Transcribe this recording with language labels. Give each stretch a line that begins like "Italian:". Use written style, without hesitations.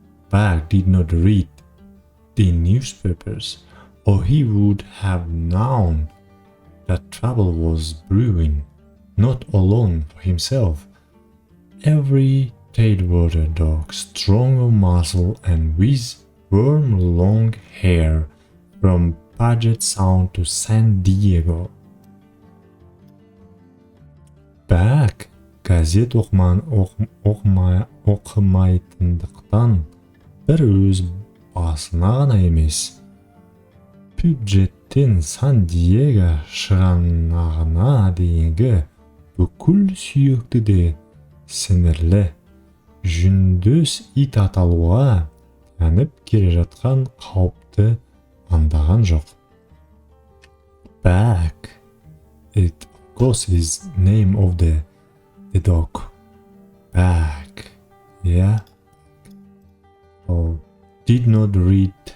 English: Bag did not read the newspapers, or he would have known that trouble was brewing, not alone for himself. Every tailwater dog, strong of muscle and with warm long hair, from Puget Sound to San Diego.
Kazakh: Бәк газет оқымайтындықтан бір өз басына ғана емес, Пюджеттен Сан-Диего шығанағына дейінгі бүкіл сүйекті де сіңірлі, жүндес ит аталуға тәніп келе жатқан қауіпті аңдаған жоқ.
English: Bag, it of course is name of the dog. Bag, yeah. So did not read.